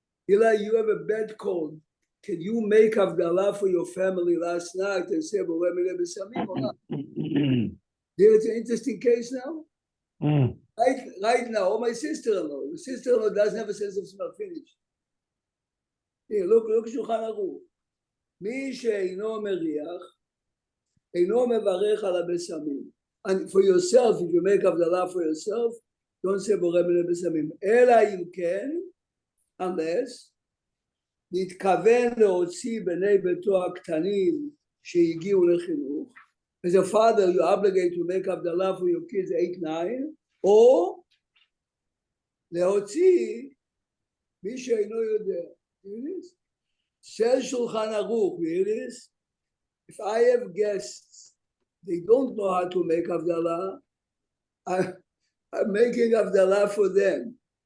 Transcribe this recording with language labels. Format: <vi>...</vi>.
<en>Eli, you have a bad cold. Can you make Havdalah for your family last night and say, or not? There's an interesting case now. Right now, or my sister-in-law. The sister-in-law doesn't have a sense of smell. Finished. Here, look Shulchan Aruch.</en> <he>מי שאינו מריח, אינו מברך על הבשמים.</he> <en>And for yourself, if you make Havdalah for yourself, don't say בורא מן הבשמים.</en> <he>אלא אם כן,</he> <en>unless,</en> <he>נתכוון להוציא בני ביתו הקטנים שהגיעו לחינוך.</he> <en>As a father, you're obligated to make Havdalah for your kids 8, 9, or</en> <he>להוציא מי שאינו יודע.</he> <en>Says Shulchan Aruch, hear this? If I have guests, they don't know how to make Havdalah, I'm making Havdalah for them.</en>